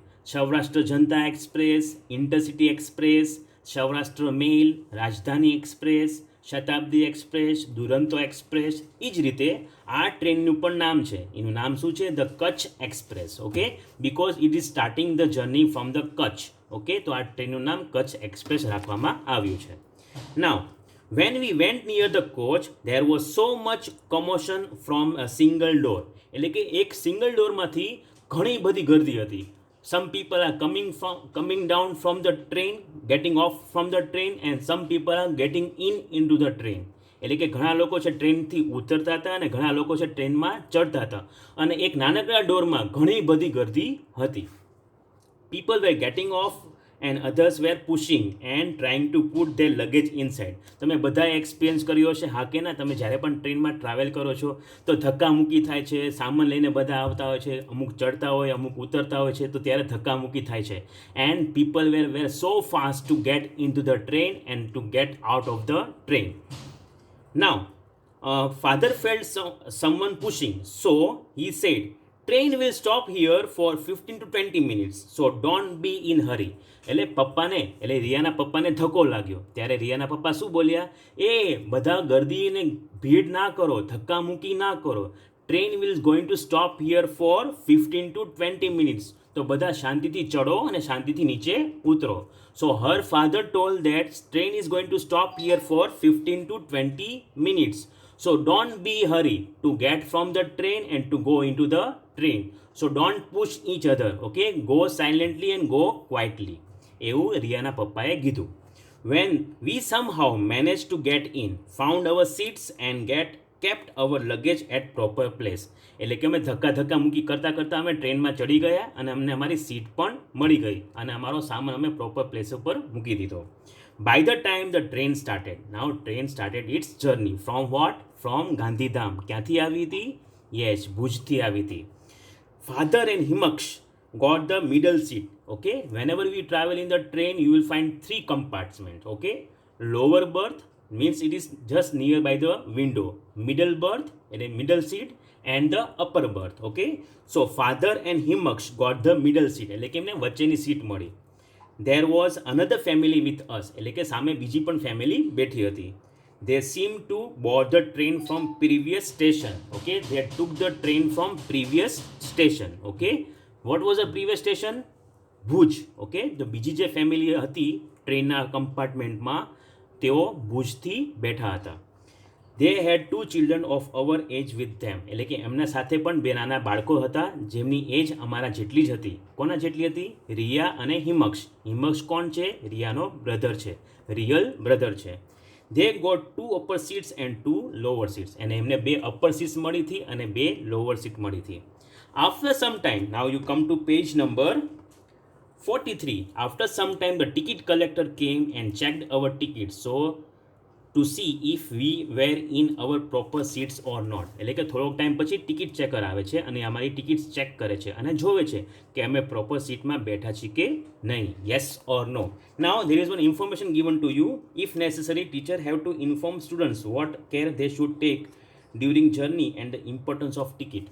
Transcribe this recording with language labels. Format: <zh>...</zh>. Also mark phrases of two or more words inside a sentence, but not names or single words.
<gu>સૌરાષ્ટ્ર જનતા એક્સપ્રેસ, ઇન્ટરસિટી એક્સપ્રેસ, સૌરાષ્ટ્ર મેલ, રાજધાની એક્સપ્રેસ, શતાબ્દી એક્સપ્રેસ, દુરંતો એક્સપ્રેસ. એ જ રીતે આ ટ્રેનનું પણ નામ છે. એનું નામ શું છે? ધ કચ્છ એક્સપ્રેસ.</gu> <en>okay, because it is starting the journey from the Kutch.</en> <gu>ઓકે, તો આ ટ્રેનનું નામ કચ્છ એક્સપ્રેસ રાખવામાં આવ્યું છે.</gu> <en>નાવ when we went near the coach there was so much commotion from a single door.</en> <gu>એટલે કે એક</gu> <en>single doorમાંથી</en> <gu>ઘણી બધી ગર્દી હતી.</gu> <en>Some people are coming down from the train, getting off from the train, and some people are getting into the train.</en> <gu>એટલે કે ઘણા લોકો છે ટ્રેનથી ઉતરતા હતા અને ઘણા લોકો છે ટ્રેનમાં ચડતા હતા અને એક નાનકડા ડોરમાં ઘણી બધી ગર્દી હતી.</gu> <en>People were getting off and others were pushing and trying to put their luggage inside.</en> <gu>તમે બધાએ એક્સપિરિયન્સ કર્યો હશે, હા કે ના? તમે જ્યારે પણ ટ્રેનમાં ટ્રાવેલ કરો છો તો ધક્કામુક્કી થાય છે, સામાન લઈને બધા આવતા હોય છે, અમુક ચડતા હોય, અમુક ઉતરતા હોય છે, તો ત્યારે ધક્કામુક્કી થાય છે.</gu> <en>and people were so fast to get in to the train and to get out of the train એન્ડ ટુ ગેટ આઉટ ઓફ ધ ટ્રેન. નાવ father felt someone pushing, so he said, train will stop here for 15 to 20 minutes, so don't be in hurry.</en> <gu>એટલે પપ્પાને, એટલે રિયાના પપ્પાને ધક્કો લાગ્યો ત્યારે રિયાના પપ્પા શું બોલ્યા? એ બધા ગર્દીને ભીડ ના કરો, ધક્કામુક્કી ના કરો.</gu> <en>train will going to stop here for 15 to 20 minutes.</en> <gu>તો બધા શાંતિથી ચડો અને શાંતિથી નીચે ઉતરો.</gu> <en>so her father told that train is going to stop here for 15 to 20 minutes. So don't be hurry to get from the train and to go into the train. So don't push each other. Okay, go silently and go quietly.</en> <gu>એવું રિયાના પપ્પાએ કીધું.</gu> <en>When we somehow managed to get in, found our seats and kept our luggage at proper place.</en> <gu>એટલે કે અમે ધક્કા મૂકી કરતાં અમે ટ્રેનમાં ચડી ગયા અને અમને અમારી સીટ પણ મળી ગઈ અને અમારો સામાન અમે</gu> <en>proper place</en> <gu>ઉપર મૂકી દીધો.</gu> <en>By the time the train started, now train started its journey from what? From Gandhidham.</en> <gu>ક્યાંથી આવી હતી? Yes, ભુજથી આવી હતી.</gu> <en>Father and Himaksh got the middle seat. Okay, whenever we travel in the train you will find 3 compartments. Okay, lower berth means it is just nearby the window, middle berth and a middle seat, and the upper berth. Okay, so father and Himaksh got the middle seat,</en> <gu>એટલે કે એમને વચ્ચેની સીટ મળી.</gu> <en>There was another family with us,</en> <gu>એટલે કે સામે બીજી પણ ફેમિલી બેઠી હતી.</gu> <en>They seemed to board the train from previous station. Okay, they took the train from previous station. Okay, what was the previous station? ભુજ.</en> <gu>ઓકે, તો બીજી જે ફેમિલી હતી ટ્રેનના કમ્પાર્ટમેન્ટમાં તેઓ ભુજથી બેઠા હતા.</gu> <en>They had two children of our age with them.</en> <gu>એટલે કે એમના સાથે પણ બે નાના બાળકો હતા જેમની એજ અમારા જેટલી જ હતી. કોના જેટલી હતી? રિયા અને હિમક્ષ. હિમક્ષ કોણ છે? રિયાનો બ્રધર છે,</gu> <en>real brother</en> <gu>છે.</gu> <en>They got 2 upper seats and 2 lower seats.</en> <gu>અને એમને 2</gu> <en>upper seats</en> <gu>મળી હતી અને 2</gu> <en>lower seat</en> <gu>મળી હતી.</gu> <en>After some time, now you come to page number 43. After some time, the ticket collector came and checked our tickets. So to see if we were in our proper seats or not.</en> <gu>એટલે કે થોડોક ટાઈમ પછી</gu> <en>ticket checker</en> <gu>આવે છે અને અમારી ટિકિટ ચેક કરે છે અને જોવે છે કે અમે</gu> <en>proper seatમાં</en> <gu>બેઠા છીએ કે નહીં.</gu> <en>yes or no. now there is one information given to you. if necessary, teacher have to inform students what care they should take during journey and the importance of ticket.</en>